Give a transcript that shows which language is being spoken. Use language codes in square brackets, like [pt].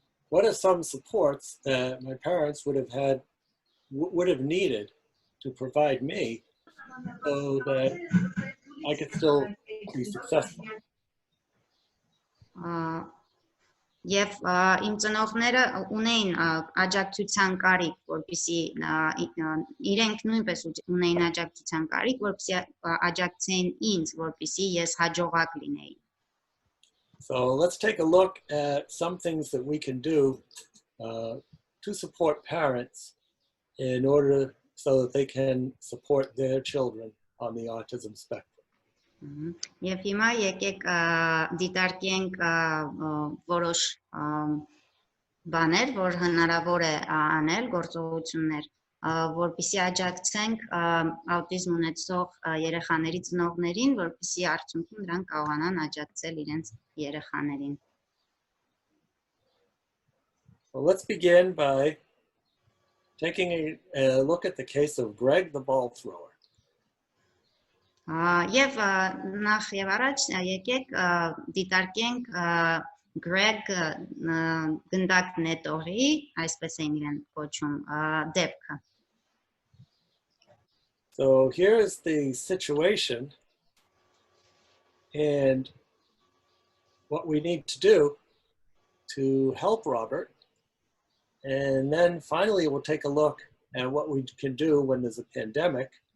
[en] What if some supports that my parents would have needed to provide me so that I could still be successful? [hy] Եվ իմ ծնողները ունեին աջակցության կարիք, որպեսզի իրենք նույնպես ունեին աջակցության կարիք, որպեսզի աջակցեին ինձ, որպեսզի ես հաջողակ լինեի։ [en] So let's take a look at some things that we can do to support parents in order so that they can support their children on the autism spectrum. [hy] Եվ հիմա եկեք դիտարկենք որոշ բաներ, որ հնարավոր է անել, գործողություններ, որպեսզի աջակցենք աուտիզմ ունեցող երեխաների ծնողներին, որպեսզի արդյունքում նրանք կարողանան աջակցել իրենց երեխաներին։ [en] Well, let's begin by taking a look at the case of Greg the ball thrower. [hy] Եվ նախ եւ առաջ եկեք դիտարկենք Greg գնդակ նետողի, այսպես են իրեն կոչում, դեպքը։ [en] So here's the situation and what we need to do to help Robert. And then finally, we'll take a look at what we can do when there's a pandemic.